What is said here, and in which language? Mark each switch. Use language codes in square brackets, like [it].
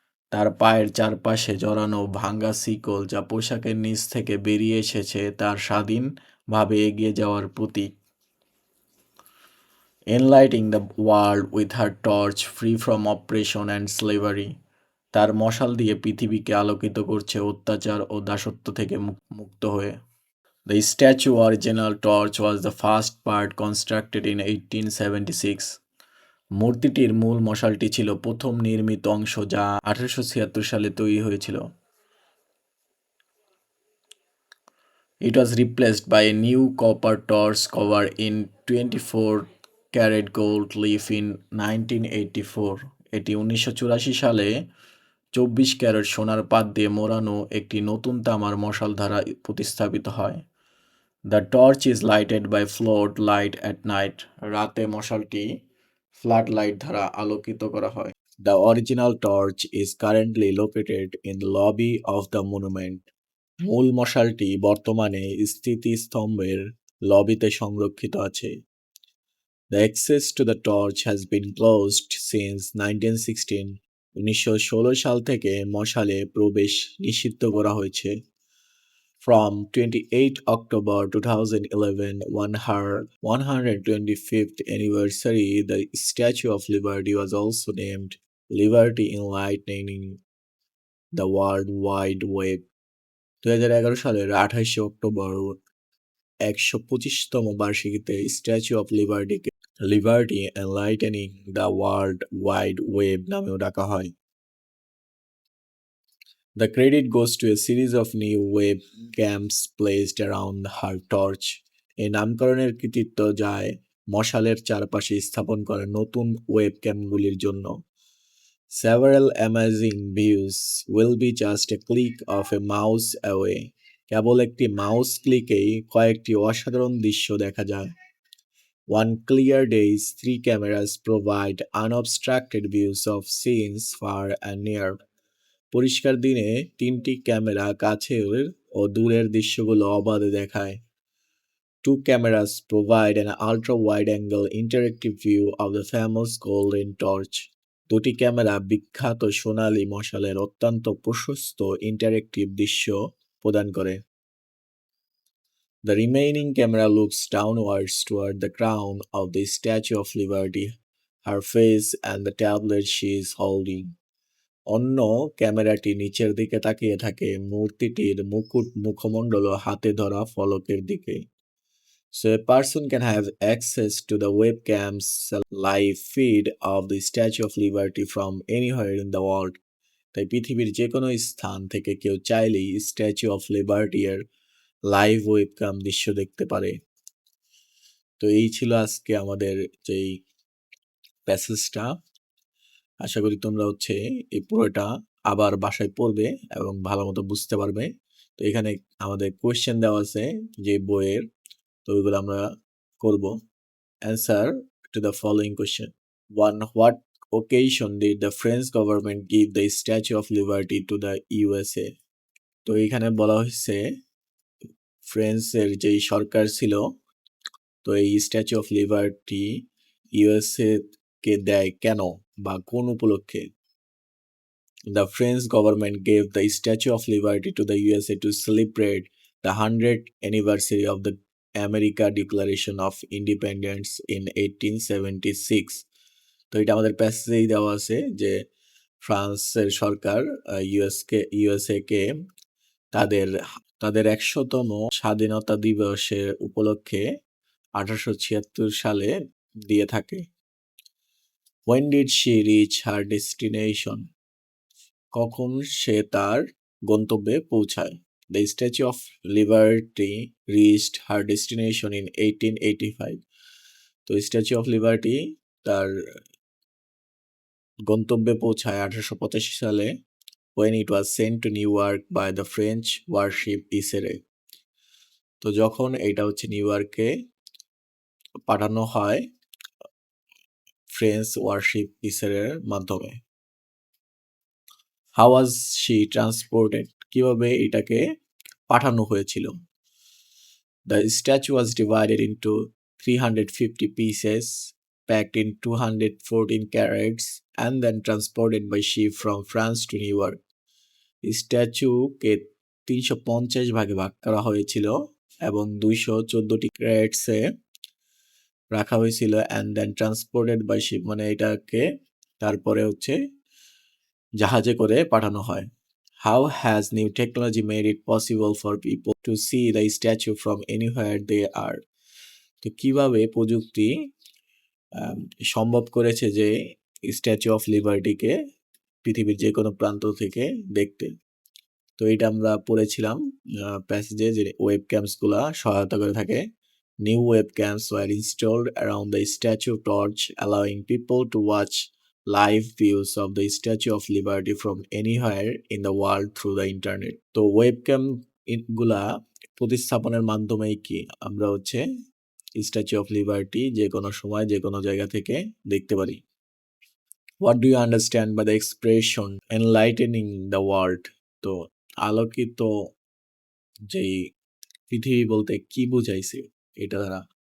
[bn] তার পায়ের চারপাশে জড়ানো ভাঙ্গা শিকল যা পোশাকের নিচ থেকে বেরিয়ে এসেছে তার স্বাধীনভাবে এগিয়ে যাওয়ার প্রতীক। [en] Enlightening the world with her torch free from oppression and slavery. [bn] তার মশাল দিয়ে পৃথিবীকে আলোকিত করছে অত্যাচার ও দাসত্ব থেকে মুক্ত হয়ে। [en] The statue original torch was the first part constructed in 1876. [bn] মূর্তিটির মূল মশালটি ছিল প্রথম নির্মিত অংশ যা 1876 সালে তৈরি হয়েছিল। [en] It was replaced by a new copper torch cover in 24 carat gold leaf in 1984. [bn] এটি 1984 সালে 24 ক্যারেট সোনার পাত দিয়ে মোড়ানো একটি নতুন তামার মশাল দ্বারা প্রতিস্থাপিত হয়। [en] The torch is lighted by flood light at night. [bn] রাতে মশালটি ফ্লাড লাইট দ্বারা আলোকিত করা হয়। [en] The original torch is currently located in the lobby of the monument. [bn] মূল মশালটি বর্তমানে স্মৃতিস্তম্ভের লবিতে সংরক্ষিত আছে। [en] The access to the torch has been closed since 1916. [bn] 1916 সাল থেকে মশালে প্রবেশ নিষিদ্ধ করা হয়েছে। [en] From 28 October 2011, her 125th anniversary, the Statue of Liberty was also named Liberty Enlightening the World Wide Web. [bn] 2011 সালের 28 October 125তম বার্ষিকীতে statue of লিবার্টিকে liberty enlightening the world wide web নামেও ডাকা হয়। [en] The credit goes to a series of new webcams placed around her torch. [bn] এই নামকরণের কৃতিত্ব যায় মশালের চারপাশে স্থাপন করা নতুন ওয়েবক্যামগুলির জন্য। [en] Several amazing views will be just a click of a mouse away. [bn] কেবল একটি মাউস ক্লিকেই কয়েকটি অসাধারণ দৃশ্য দেখা যায়। [en] One clear days, 3 cameras provide unobstructed views of scenes far and near. [bn] পরিষ্কার দিনে 3টি ক্যামেরা কাছের ও দূরের দৃশ্যগুলো অবাধে দেখায়। [en] 2 cameras provide an ultra-wide-angle interactive view of the famous golden torch. [bn] 2টি ক্যামেরা বিখ্যাত সোনালী মশালের অত্যন্ত প্রশস্ত ইন্টারেক্টিভ দৃশ্য প্রদান করে। [en] The remaining camera looks downwards toward the crown of the Statue of Liberty, her face and the tablet she is holding. [bn] অন্য ক্যামেরাটি নিচের দিকে তাকিয়ে থাকে মূর্তিটির মুখমণ্ডল হাতে ধরা ফলকের দিকে। [en] So a person can have access to the webcam's live feed of the Statue of Liberty from anywhere in the world. [bn] তাই পৃথিবীর যে কোনো স্থান থেকে কেউ চাইলেই স্ট্যাচু অফ লিবার্টি এর লাইভ ওয়েবক্যাম দৃশ্য দেখতে পারে। তো এই ছিল আজকে আমাদের যেই প্যাসেজটা। আশা করি তোমরা এই পুরোটা আবার বাসায় পড়বে এবং ভালো মতো বুঝতে পারবে। তো এখানে আমাদের কোয়েশ্চেন দেওয়া আছে যে বইয়ের, তো ওইগুলো আমরা করব। [en] Answer to the following question. 1. What occasion did the French government give the Statue of Liberty to the USA? [bn] তো এখানে বলা হয়েছে ফ্রান্সের যেই সরকার ছিল, তো এই স্ট্যাচু অফ লিবার্টি ইউএসএ কে দেয় কেন বা কোন উপলক্ষে? [en] The French government gave the Statue of Liberty to the USA to celebrate the 100th anniversary of the America Declaration of Independence in 1876. [bn] তো এটা আমাদের প্যাসেজেই দেওয়া আছে যে ফ্রান্সের সরকার ইউএসএ কে তাদের 100তম স্বাধীনতা দিবসের উপলক্ষে 1876 সালে দিয়ে থাকে। [en] When did she reach her destination? [bn] কখন সে তার গন্তব্যে পৌঁছায়? [en] The Statue of Liberty reached her destination in 1885. [bn] তো Statue of Liberty তার গন্তব্যে পৌঁছায় 1885 সালে [en] when it was sent to New York by the French warship Isere. [bn] তো যখন এটা নিউ ইয়র্কে পাঠানো হয় ফ্রেঞ্চ ওয়ারশিপ ইসেরের মাধ্যমে। [en] How was she transported? [bn] কিভাবে এটাকে পাঠানো হয়েছিল? [en] The statue was divided into 350 pieces, packed in 214 carats, and then transported by ship from France to New York. [bn] স্ট্যাচুকে 350 ভাগে ভাগ করা হয়েছিল এবং 214টি ক্যারেটসে রাখা হয়েছিল [en] and then transported by ship, [bn] মানে এটাকে তারপরে জাহাজে করে পাঠানো হয়। [en] How has new technology made it possible for people to see the statue from anywhere they are? [bn] তো কিভাবে প্রযুক্তি সম্ভব করেছে যে স্ট্যাচু অফ লিবার্টিকে পৃথিবীর যে কোনো প্রান্ত থেকে দেখতে? তো এটা আমরা পড়েছিলাম প্যাসেজে যে ওয়েবক্যামস গুলা সহায়তা করে থাকে। [en] New webcams were installed around the Statue Torch, allowing people to watch live views of the Statue of Liberty from anywhere in the world through the internet. [bn] তো ওয়েবক্যাম গুলা প্রতিস্থাপনের মাধ্যমেই কি আমরা স্ট্যাচু অফ লিবার্টি যে কোনো সময় যে কোনো জায়গা থেকে দেখতে পারি। [en] What do you understand by the expression enlightening the world? [bn] তো আলোকিত যেই পৃথিবী বলতে কি বুঝাইছে এটা দ্বারা?